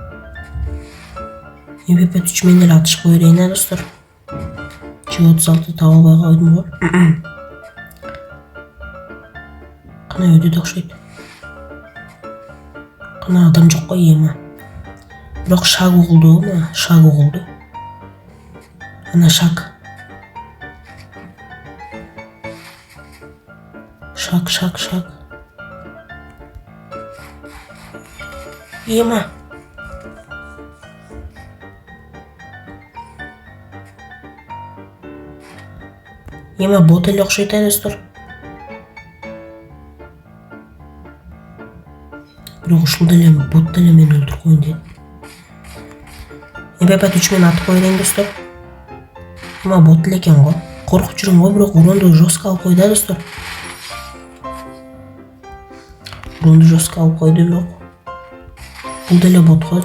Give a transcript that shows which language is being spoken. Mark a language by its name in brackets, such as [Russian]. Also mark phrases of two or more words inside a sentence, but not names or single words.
[Kyrgyz] MP3 менен эле атышып кое берейин достор. G36 таба албай койдум го. Кана өйдө окшойт. Кана адам жок го эма. Бирок шаг угулду го, шаг угулду. Ана шаг. Шаг. Ема. Ема бот эле окшойт достор. Бирок ушул деле бот деле мени өлтүрүп коюн дейт. MP3 менен атып коюн достор. Ема бот эле экен го. Коркуп жүрүм го, бирок уронду жестко алып койду достор. Уронду жестко алып койду, бирок бул деле бот го.